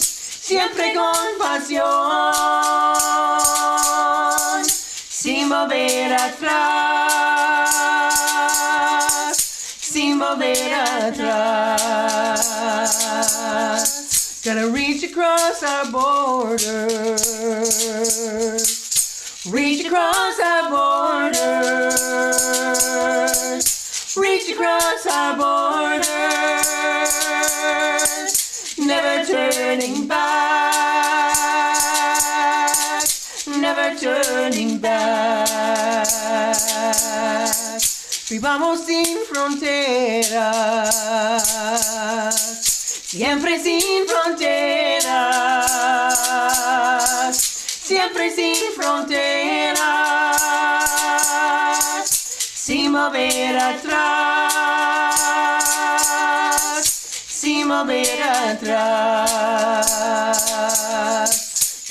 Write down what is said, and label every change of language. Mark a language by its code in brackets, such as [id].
[es] Siempre con pasión, sin volver atrás, sin volver atrás. [en] Gotta reach across our borders, reach across our borders, reach across our borders. Never turning back, never turning back. [es] Vivamos sin fronteras, siempre sin fronteras, siempre sin fronteras. volver atrás, sin volver atrás.